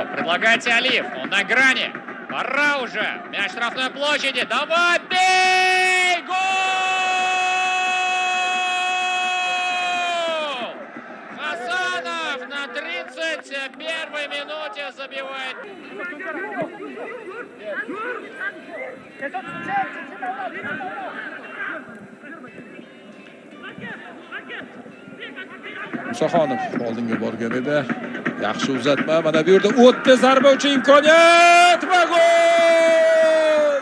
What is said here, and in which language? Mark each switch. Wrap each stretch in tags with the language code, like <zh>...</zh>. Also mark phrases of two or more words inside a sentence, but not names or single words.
<ru>Предлагайте Алиев. Он на грани. Пора уже. Мяч в штрафной площади. Давай, бей! Гол! Хасанов на 31-й минуте забивает.</ru> <uz>Musaxonov oldinga borgan edi. Yaxshi uzatma. Mana bu yerda o'tdi, zarba uchun imkoniyat va gol!</uz>